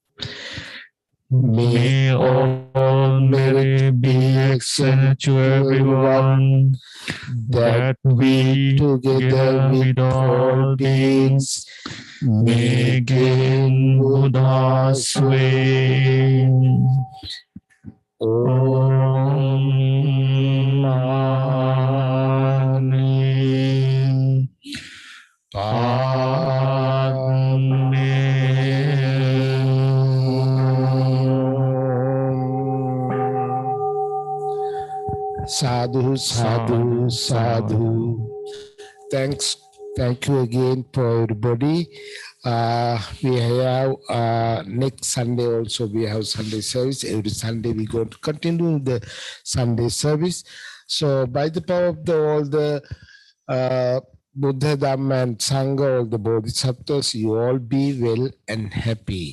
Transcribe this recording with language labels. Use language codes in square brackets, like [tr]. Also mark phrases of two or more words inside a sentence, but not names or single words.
[en] May all merit be extended to everyone, that we, together with all beings, may gain Buddha's way. [sa] Om Mani Padme. [pi] Sadhu, sadhu, sadhu. [en] Thank you again for everybody. We have next Sunday also we have Sunday service. Every Sunday we going to continue the Sunday service. So by the power of all the Buddha, Dhamma and Sangha, all the Bodhisattvas, you all be well and happy.